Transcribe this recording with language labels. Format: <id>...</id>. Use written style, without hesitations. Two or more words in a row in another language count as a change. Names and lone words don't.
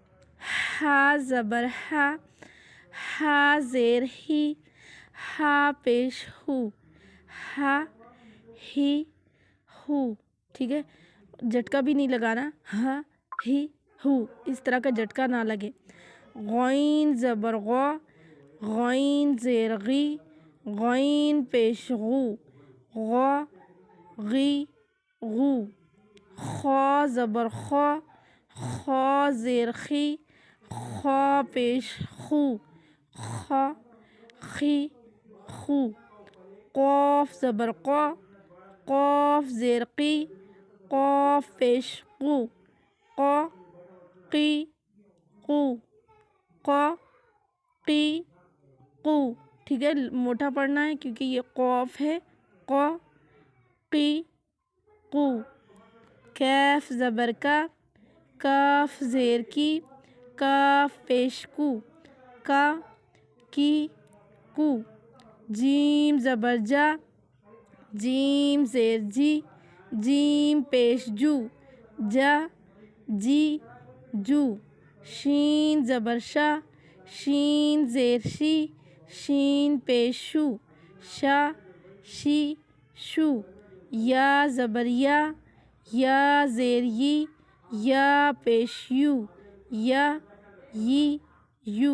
<ur>ح زبر ح، ح زیر ہی، ح پیش ہو، ح ہی ہو، ٹھیک ہے، جھٹکا بھی نہیں لگانا، ہ ہی ہو، اس طرح کا جھٹکا نہ لگے۔ غین زبر غ، غین زیر غی، غین پیش غو، غ غی غو۔ خا زبر خا، خا زیر خی، خا پیش خو، خ خی خو۔ قاف زبر قا، قاف زیر قی، قاف پیش قو، ق قی قو، ق قی قو، ٹھیک ہے، موٹا پڑھنا ہے کیونکہ یہ قاف ہے، ق قی قو۔ کیف زبر کا، کاف زیر کی، کاف پیش کو، کا کی کو۔ جیم زبر جا، جیم زیر جی، جیم پیش جو، جا جی جو۔ شین زبر شا، شین زیر شی، شین پیش شو، شا شی شو۔ یا زبر یا، یا زیر یی، یا پیش یو، یا یی یو۔</ur>